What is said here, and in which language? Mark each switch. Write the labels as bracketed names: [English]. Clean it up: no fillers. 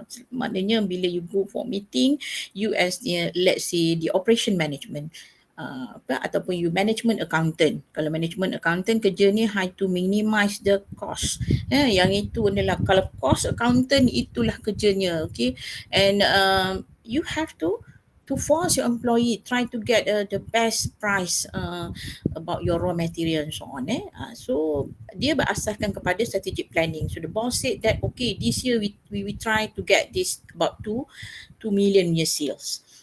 [Malay] Maknanya bila [English] you go for meeting, you as let's say the operation management [Malay] ataupun [English] you management accountant. [Malay] Kalau [English] management accountant [Malay] kerja ni [English] how to minimize the cost. [Malay] Yang itu adalah kalau cost accountant itulah kerjanya. [English] Okay, and you have to force your employee try to get the best price about your raw material and so on. So [Malay] dia berasaskan kepada [English] strategic planning. So the boss said that okay, this year we try to get this about 2 million year sales.